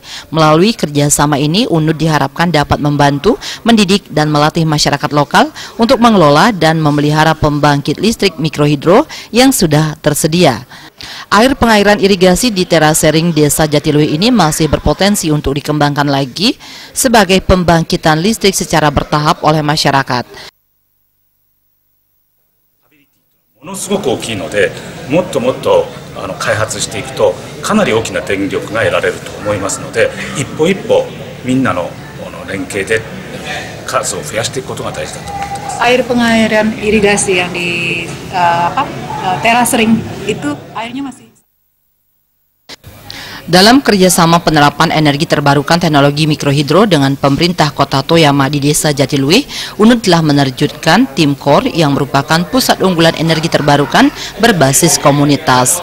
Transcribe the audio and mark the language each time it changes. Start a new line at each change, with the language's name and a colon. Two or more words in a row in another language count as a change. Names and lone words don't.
Indonesian: Melalui kerjasama ini, UNUD diharapkan dapat membantu, mendidik, dan melatih masyarakat lokal untuk mengelola dan memelihara pembangkit listrik mikrohidro yang sudah tersedia. Air pengairan irigasi di terasering Desa Jatiluwih ini masih berpotensi untuk dikembangkan lagi sebagai pembangkitan listrik secara bertahap oleh masyarakat.
Japanese: ものすごく大きいので、もっともっと開発していくとかなり大きな電力が得られると思いますので、一歩一歩みんなの連携で数を増やしていくことが大事だと思ってます。
Indonesian: Air pengairan irigasi yang di terasering itu airnya masih. Dalam kerjasama penerapan energi terbarukan teknologi mikrohidro dengan pemerintah Kota Toyama di Desa Jatiluwih, UNUD telah menerjunkan tim KOR yang merupakan pusat unggulan energi terbarukan berbasis komunitas.